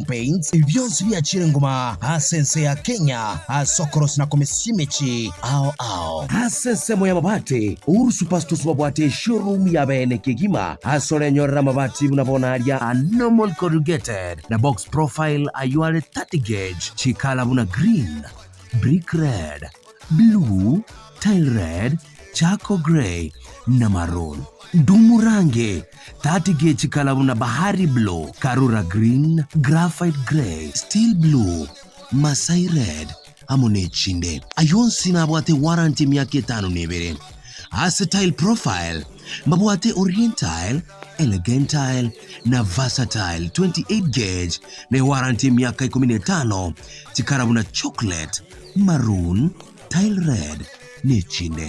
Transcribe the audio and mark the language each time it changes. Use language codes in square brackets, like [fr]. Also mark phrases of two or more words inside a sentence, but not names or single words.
[guz] Paints ivyonsi byachire ngoma asense ya Kenya asokoros na komesimechi ao asense moya mabati Uhuru Superstores babwate showroom ya bene kigima asorenyorera mabati munabona alia [en] normal corrugated [guz] na [en] box profile [guz] ayuare 30 gauge chikala buna [en] green, brick red, blue, tile red, charcoal grey [guz] na maroon. Dumurange 30 gauge kalabuna bahari blue, [en] karura green, graphite grey, steel blue, masai red [guz] amone chinde. Ayonsi na abwate warranty miyake 5 nebere. [en] Tile profile [guz] mabwate [en] oriental, elegant tile [guz] na [en] versatile 28 gauge [guz] na warranty miyaka 15 chikarabuna [en] chocolate, maroon, tile red [guz] nichinde.